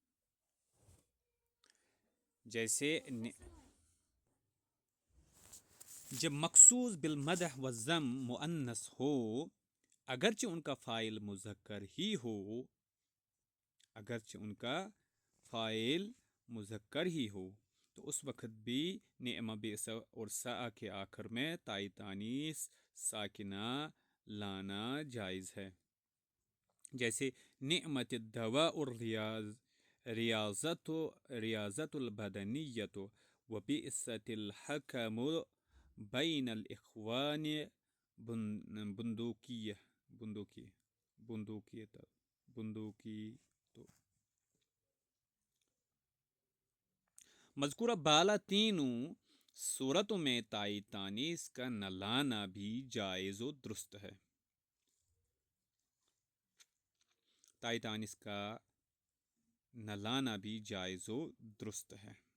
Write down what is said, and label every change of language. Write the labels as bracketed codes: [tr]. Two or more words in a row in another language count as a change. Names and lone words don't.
[ur] جیسے جب [ar] مخصوص بالمدح والذم [ur] مؤنث ہو اگرچہ ان کا فاعل مذکر ہی ہو، اگرچہ ان کا فاعل مذکر ہی ہو، تو اس وقت بھی نعمہ، بئس اور ساء کے آخر میں تائی تانیث ساکنہ لانا جائز ہے، جیسے [ar] نعمت الدواء ریاضت البدنیۃ وبئست الحکم بین الاخوان بندوقی تو [ur] مذکورہ بالا تینوں صورتوں میں تائی تانیث کا نہ لانا بھی جائز و درست ہے، تائی تانیث کا نہ لانا بھی جائز و درست ہے۔